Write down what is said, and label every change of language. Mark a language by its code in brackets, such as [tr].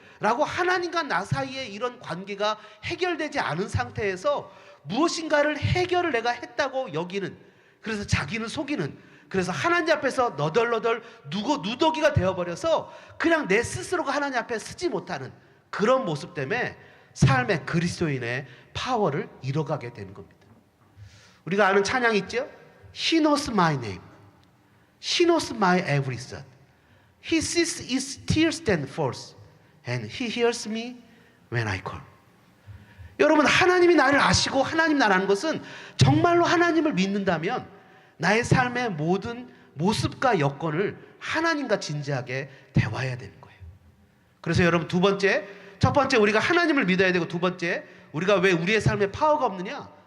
[ko] 라고 하나님과 나 사이에 이런 관계가 해결되지 않은 상태에서 무엇인가를 해결을 내가 했다고 여기는, 그래서 자기는 속이는, 그래서 하나님 앞에서 너덜너덜 누더기가 되어버려서 그냥 내 스스로가 하나님 앞에 서지 못하는 그런 모습 때문에 삶의 그리스도인의 파워를 잃어가게 되는 겁니다. 우리가 아는 찬양 있죠? [en] He knows my name. He knows my every thought. He sees its tears and falls. And He hears me when I call. [ko] 여러분, 하나님이 나를 아시고 하나님 나를 아는 것은 정말로 하나님을 믿는다면 나의 삶의 모든 모습과 여건을 하나님과 진지하게 대화해야 되는 거예요. 그래서 여러분, 첫 번째 우리가 하나님을 믿어야 되고, 두 번째 우리가 왜 우리의 삶에 파워가 없느냐?